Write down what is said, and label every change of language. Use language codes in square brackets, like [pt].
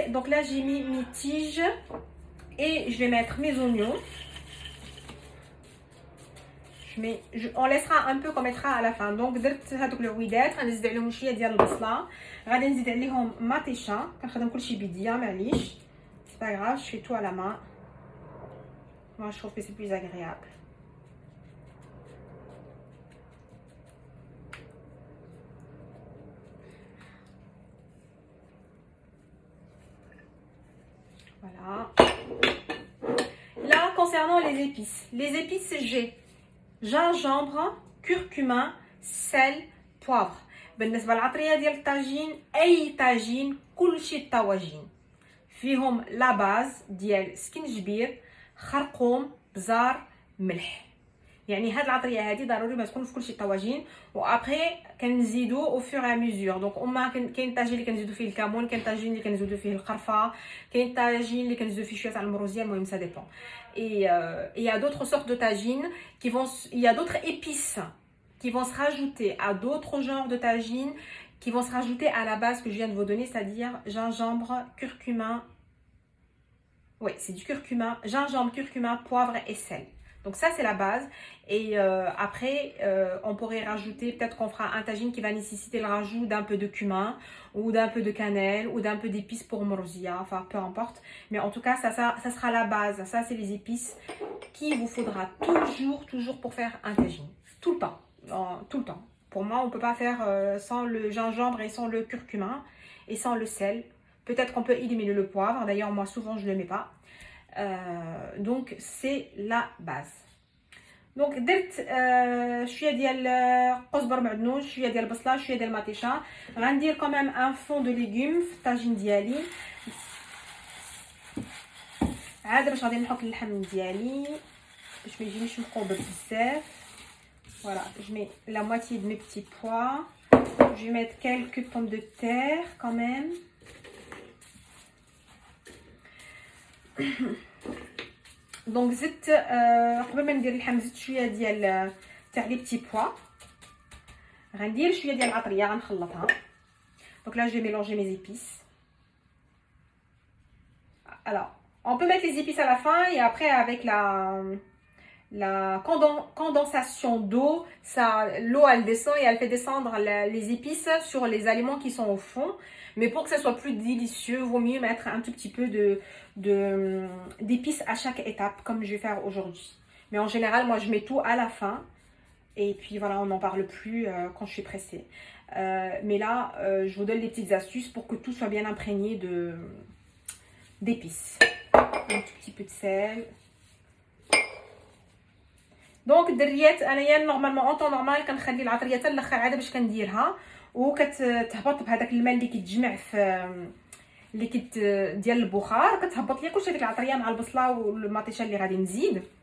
[fr] Donc là j'ai mis mes tiges et je vais mettre mes oignons. On laissera un peu qu'on mettra à la fin. [ar] Donc درت هذوك العويدات غنزيد عليهم شويه ديال البصله، غادي نزيد عليهم مطيشه، كنخدم كلشي بيديا معليش، [fr] c'est pas grave, je fais tout à la main. Moi je trouve que c'est plus agréable. Voilà. Là, concernant les épices j'ai gingembre, curcuma, sel, poivre. [ar] بالنسبة للعطرية ديال الطاجين، أي طاجين كلشي الطواجين فيهم [fr] لا باز [ar] ديال سكنجبير، خرقوم، بزار، ملح. يعني هاد العطريه هادي ضروري ما تكون في كلشي الطواجين، وابري كنزيدو [fr] او فور ا ميزور. [ar] دونك كاين طاجين اللي كنزيدو فيه الكمون، كاين طاجين اللي كنزيدو فيه القرفه، كاين طاجين اللي كنزيدو فيه شويه تاع المروزيه، المهم [fr] سا ديبون. Et il y a d'autres sortes de tagines il y a d'autres épices qui vont se rajouter à d'autres genres de tagines qui vont se rajouter à la base que je viens de vous donner, c'est-à-dire gingembre, curcuma. Oui, c'est du curcuma, gingembre, curcuma, poivre et sel. Donc ça c'est la base. Et après on pourrait rajouter, peut-être qu'on fera un tagine qui va nécessiter le rajout d'un peu de cumin ou d'un peu de cannelle ou d'un peu d'épices pour morozia, enfin peu importe. Mais en tout cas ça sera la base. Ça c'est les épices qu'il vous faudra toujours pour faire un tagine. Tout le temps, tout le temps. Pour moi on peut pas faire sans le gingembre et sans le curcuma et sans le sel. Peut-être qu'on peut éliminer le poivre, d'ailleurs moi souvent je le mets pas. Donc c'est la base. Donc [ar] درت شويه ديال قزبر معدنوس، شويه ديال البصله، شويه ديال المطيشه. غندير [fr] quand même un fond de légumes [ar] في الطاجين ديالي. عاد باش غادي نحط اللحم ديالي باش ما يجينيش مقوبض بزاف. [fr] Voilà, je mets la moitié de mes petits pois. Je vais mettre quelques pommes de terre quand même. [ar] دونك زدت قبل ما ندير اللحم زدت شويه ديال تاع [fr] لي بتي بوا. [ar] غندير شويه ديال العطريه غنخلطها. [fr] Donc là je vais mélanger mes épices. Alors on peut mettre les épices à la fin et après avec la condensation d'eau, l'eau elle descend et elle fait descendre les épices sur les aliments qui sont au fond. Mais pour que ça soit plus délicieux, vaut mieux mettre un tout petit peu d'épices à chaque étape, comme je vais faire aujourd'hui. Mais en général, moi je mets tout à la fin. Et puis voilà, on n'en parle plus quand je suis pressée. Mais là, je vous donne des petites astuces pour que tout soit bien imprégné d'épices. Un tout petit peu de sel. [ar] دونك الدريات انايا [fr] نورمالمون اون طون نورمال [ar] كنخلي العطريه حتى الاخر عاد باش كنديرها وكتهبط بهذاك الماء اللي كيتجمع في اللي ديال البخار، كتهبط ليا كلشي ديك العطريه مع البصله والمطيشه اللي غادي نزيد.